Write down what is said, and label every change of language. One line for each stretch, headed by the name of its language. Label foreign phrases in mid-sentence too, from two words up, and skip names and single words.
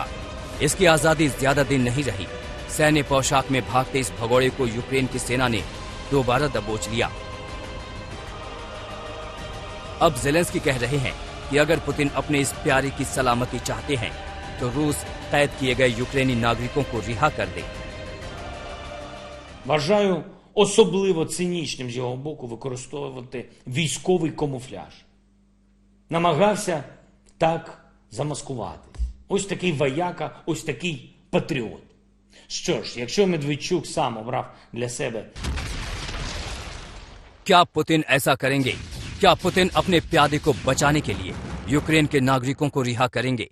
Hindi: इसकी आजादी ज्यादा दिन नहीं रही। सैन्य पोशाक में भागते इस भगोड़े को यूक्रेन की सेना ने दोबारा दबोच लिया। अब ज़ेलेंस्की कह रहे हैं कि अगर पुतिन अपने इस प्यारे की सलामती चाहते हैं तो रूस कैद किए गए यूक्रेनी नागरिकों को रिहा कर दे।
Ukrainian: Вважаю особливо цинічним з його боку використовувати військовий камуфляж. Намагався так замаскуватись. Ось такий вояка, ось такий патріот. Що ж, якщо Медведчук сам обрав для себе...
Hindi: क्या पुतिन ऐसा करेंगे? क्या पुतिन अपने प्यादे को बचाने के लिए यूक्रेन के नागरिकों को रिहा करेंगे?